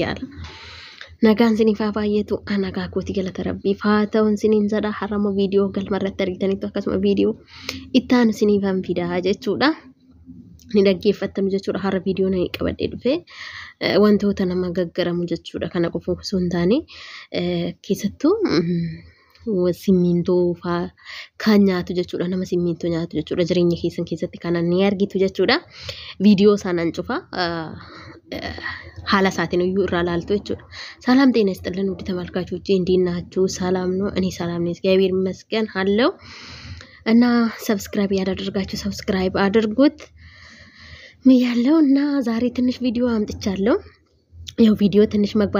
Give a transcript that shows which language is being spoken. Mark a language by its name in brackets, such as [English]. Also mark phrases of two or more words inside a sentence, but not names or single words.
[Oromo] alaa nagaan isiniif haa baay'atu nagaa kooti galata rabbiif haa ta'u isiniin jedha harama viidiyoo galma irratti argitanitti akkasuma viidiyoo ittaan isiniif hanfidaa jechuudha ni dhaggeeffattan jechuudha har'a viidiyoo na qabadhee dhufe wantoota nama gaggaramu jechuudha kana qofa osoo hin taane keessattuu simminto fa kan nyaatu jechuudha nama simminto nyaatu jechuudha jireenya keessan keessatti kana ni argitu jechuudha viidiyoo sanaan cufa hala saatiin iyyuu irraa laaltu jechuudha [Amharic] ሰላም ጤና ይስጥልን ውድ ተመልካቾቼ እንዴት ናችሁ ሰላም ነው እኔ ሰላም ነኝ እግዚአብሔር ይመስገን አለው እና ሰብስክራይብ ያደረጋችሁ ሰብስክራይብ አድርጉት ሚያለውና ዛሬ ትንሽ ቪዲዮ አምጥቻለሁ ያው ቪዲዮ ትንሽ መግባ